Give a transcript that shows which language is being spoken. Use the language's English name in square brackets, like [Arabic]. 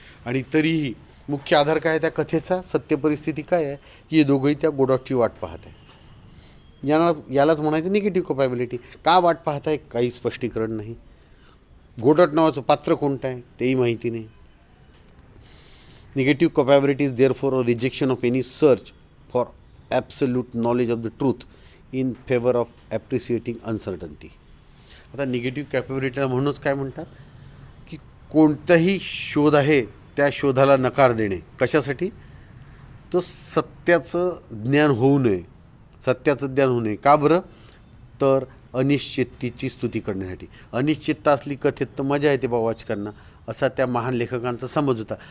[Marathi] आणि तरीही मुख्य आधार काय आहे त्या कथेचा, सत्य परिस्थिती काय आहे की हे दोघंही त्या गोडाटची वाट पाहत आहे. यालाच म्हणायचं निगेटिव्ह कपॅबिलिटी. का वाट पाहत आहे काही स्पष्टीकरण नाही. गोडाट नावाचं पात्र कोणतं आहे तेही माहिती नाही. [English] Negative capability is therefore a rejection of any search for absolute knowledge of the truth in favor of appreciating uncertainty. [Marathi] आता निगेटिव्ह कॅपेबिलिटीला म्हणूनच काय म्हणतात की कोणताही शोध आहे त्या शोधाला नकार देणे. कशासाठी? तो सत्याचं ज्ञान होऊ नये, सत्याचं ज्ञान होऊ नये. का बरं? तर अनिश्चिततेची स्तुती करण्यासाठी. अनिश्चितता असली कथेत तर मजा येते बा वाचकांना, असा त्या महान लेखकांचा समज होता.